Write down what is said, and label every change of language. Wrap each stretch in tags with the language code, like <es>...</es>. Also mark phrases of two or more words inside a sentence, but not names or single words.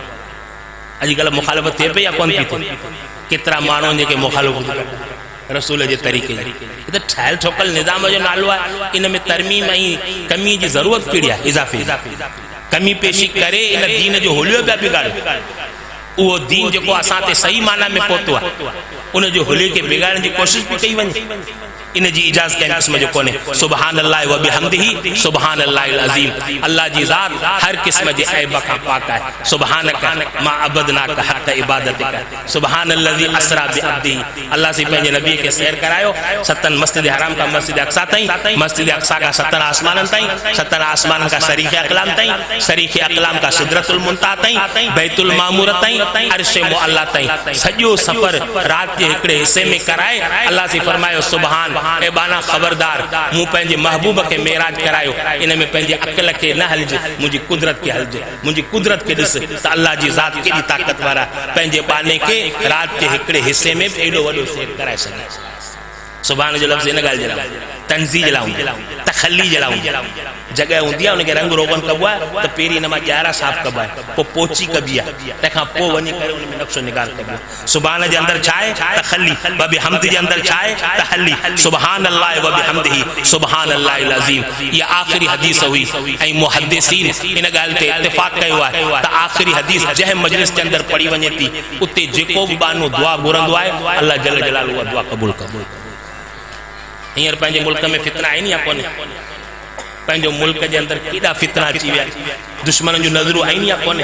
<sd>अॼुकल्ह मुखालफत थिए पई या कोन थी थिए? केतिरा माण्हू जेके मुखालफत रसूल जे तरीक़े जी, त ठहियल ठोकल निज़ाम जो नालो आहे। इन में तरमीम ऐं कमी जी ज़रूरत कहिड़ी आहे? इज़ाफ़े कमी पेशी करे इन दीन जो हुलियो पिया बिगाड़े। उहो दीन जेको असां ते सही माना में पहुतो आहे, उन जो हुलिये खे बिगाड़ण जी कोशिशि बि कई वञे, इन जी इजाज़त कंहिं क़िस्म जो कोन्हे।</sd> <ar>سبحان الله وبحمده سبحان الله العظيم.</ar> <sd>अल्लाह जी ज़ात हर क़िस्म जे ऐब खां पाक आहे।</sd> <ar>سبحانك ما عبدناك حق عبادتك، سبحان الذي أسرى بعبده.</ar> <sd>अल्लाह से पंहिंजे नबी खे सैर करायो, सतन मस्जिद हराम का मस्जिद अक्सा ताईं, मस्जिद अक्सा का 17 आसमाननि ताईं, 17 आसमान का शरीक़ अक़लाम ताईं, शरीक़ अक़लाम का सिदरतुल मुंतहा ताईं, बैतुल मामूर ताईं, अर्श मुअल्ला ताईं, सॼो सफ़र राति जे हिकिड़े हिस्से में कराए। अल्लाह से फरमायो सुभान ए बाना खबरदार, मूं पंहिंजे महबूब खे मेराज करायो, इन में पंहिंजे अक़ल खे न हलजे, मुंहिंजी कुदरत खे हलजे। मुंहिंजी कुदरत खे ॾिस त अल्लाह जी ज़ात केॾी ताक़तवर आहे, पंहिंजे बाने खे राति जे हिकिड़े हिस्से में एॾो वॾो शेर कराए सघे। सुभान जो लफ़्ज़ इन ॻाल्हि जे लाइ तंज़ीह जे लाइ, तखल्ली जे लाइ जॻह हूंदी आहे, उनखे रंग रोगन कबो आहे त पहिरीं हिन मां ॼारा साफ़ कबो आहे, पोइ पोची कबी आहे, तंहिंखां पोइ वञी करे उन में नक्शो निगार कबो आहे। सुभान जे अंदरि छा आहे? तखल्ली।</sd> <ar>وبحمد</ar> <sd>जे अंदरि छा आहे? तहल्ली।</sd> <ar>سبحان الله وبحمده سبحان الله العظيم.</ar> <sd>इहा आख़िरी हदीस हुई ऐं मुहद्दिसीन इन ॻाल्हि ते इत्तिफ़ाक़ कयो आहे त आख़िरी हदीस जंहिं मजलिस जे अंदरि पढ़ी वञे थी, उते जेको बि बानो दुआ घुरंदो आहे,</sd> <ar>الله جل جلاله</ar> <sd>उहा दुआ क़बूल कंदो। हींअर पंहिंजे मुल्क में फितना आहिनि या कोन्हे? पंहिंजो मुल्क जे अंदरि केॾा फितना अची विया, दुश्मन जूं नज़रूं आहिनि या कोन्हे?</sd>